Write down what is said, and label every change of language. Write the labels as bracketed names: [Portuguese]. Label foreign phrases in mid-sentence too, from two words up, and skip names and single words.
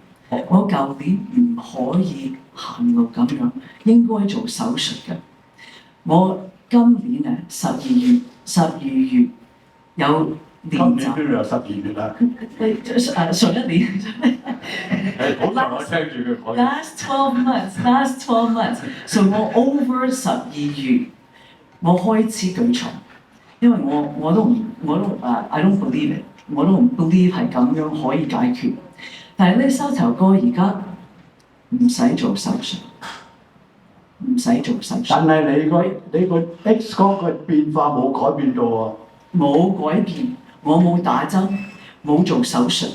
[Cantonese] 我舊年唔可以行路咁樣，應該做手術嘅。我今年啊12月有練習。今年都有12月啦。上一年。好長我聽住佢講。 [English] Last 12 months， [Cantonese] so 我 over 12月，我開始舉重，因為我都 [English] I don't believe it， [Cantonese] 我都唔 believe 係咁樣可以解決。但係呢膝頭哥而家唔使做手術，但係你個 X 光嘅變化冇改變到喎。冇改變，我冇打針，冇做手術。